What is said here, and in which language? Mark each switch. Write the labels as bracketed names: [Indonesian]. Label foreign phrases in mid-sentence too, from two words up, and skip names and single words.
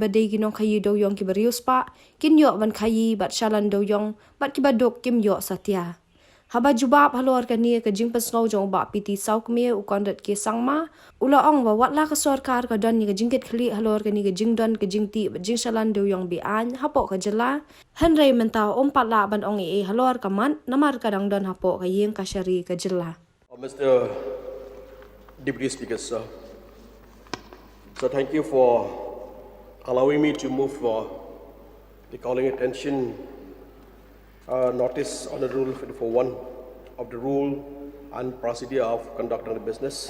[Khasi] badai kinong kayi Dewïong ki barius pa kinyo ban kayi bat shalan Dewïong bat ki badok kim yo satya Haba jubab halor kani ke jingpas ngau jong ba piti saukmi ukondat ke sangma ulaong wa watla ka sorkar ka don ni ke jingkit khli halor kani ke Jingdon ke Jingtih Jingshalan Dewïong Be-Aiñ hapo ka Jylla hanrei mentau la ban ong e halor ka man namar kadang don hapo ka yeng ka shari ka Jylla [English] Mr. Deputy Speaker, sir. So thank you for allowing me to move for the calling attention notice on the Rule 54.1 of the rule and procedure of conducting the business.